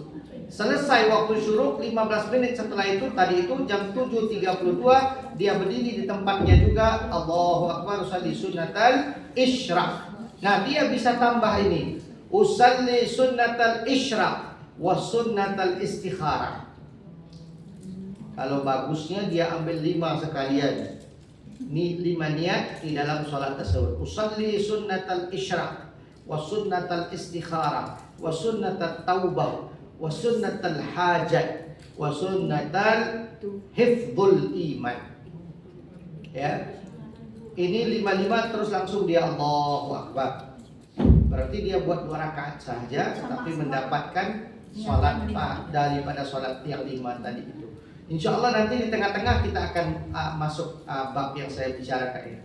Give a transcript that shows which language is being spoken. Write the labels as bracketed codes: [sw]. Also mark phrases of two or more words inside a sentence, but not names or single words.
[id] Selesai waktu syuruk 15 menit setelah itu, tadi itu jam 7.32 dia berdiri di tempatnya juga, [ar] الله أكبر أصلي سنة الإشراق. [id] Nah, dia bisa tambah ini, [ar] أصلي سنة الإشراق وسنة الاستخارة. [id] Kalau bagusnya dia ambil 5 sekalian. Ini 5 niat di dalam sholat tersebut. [ar] أصلي سنة الإشراق وسنة الاستخارة وسنة التوبة وسنة الحاجة وسنة حفظ الإيمان. [id] Ya. Ini 5 terus langsung dia [ar] الله أكبر. [id] Berarti dia buat 2 rakaat saja, tapi mendapatkan sholat daripada sholat yang 5 tadi itu. [ar] إن شاء الله [id] nanti di tengah-tengah kita akan masuk bab yang saya bicarakan ini.